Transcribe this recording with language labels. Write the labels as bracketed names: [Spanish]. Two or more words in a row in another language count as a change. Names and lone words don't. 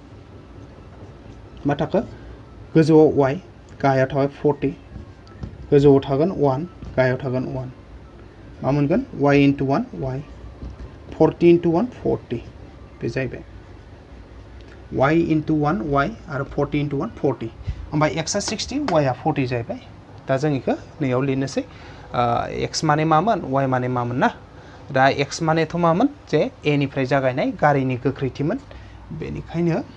[Bodo] मा थाखो गोजौआव y गाहायाव थाबाय 40 गोजौआव थागोन 1 गाहायाव थागोन 1 मा मोनगोन y into 1 y 40 into 1 40 बे जाहैबाय y into 1 y आरो 40 into 1 40 ओमफ्राय x आ 60 y आ 40 जाहैबाय दा जों इखो नैयाव लिरनोसै x माने मामोन y माने मामोन ना दा x मानेथ' मामोन जे a निफ्राय जागायनाय गारिनि गोख्रैथिमोन बेनिखायनो